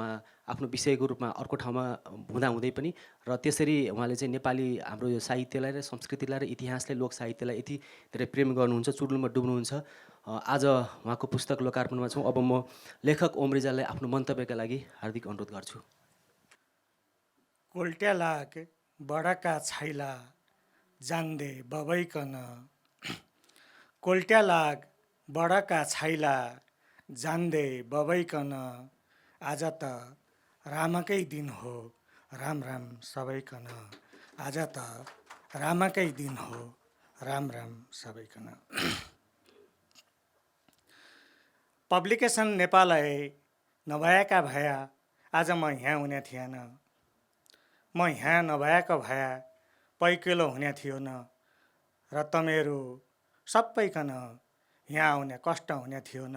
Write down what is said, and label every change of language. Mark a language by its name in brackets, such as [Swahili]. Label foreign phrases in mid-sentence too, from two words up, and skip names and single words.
[Nepali] उहाँ आफ्नो विषयको रूपमा अर्को ठाउँमा हुँदाहुँदै पनि र त्यसरी उहाँले चाहिँ नेपाली हाम्रो यो साहित्यलाई र संस्कृतिलाई र इतिहासलाई, लोक साहित्यलाई यति धेरै प्रेम गर्नुहुन्छ, चुर्लुमा डुब्नुहुन्छ। आज उहाँको पुस्तक लोकार्पणमा छौँ। अब म लेखक ओम रिजाललाई आफ्नो मन्तव्यका लागि हार्दिक अनुरोध गर्छु। [Dotyali] कोल्ट्या लाग बडाका छाइला जान्दे बबैकन, कोल्ट्या लाग बडाका छाइला जान्दे बबैकन, आज त रामकै दिन हो राम राम सबैकन, आज त रामकै दिन हो राम राम सबैकन। पब्लिकेसन नेपालय नभएका भया आज म यहाँ हुने थिएन, म यहाँ नभएको भए पैकेलो हुने थियो न, र तमेरू सबैकन यहाँ आउने कष्ट हुने थियो न।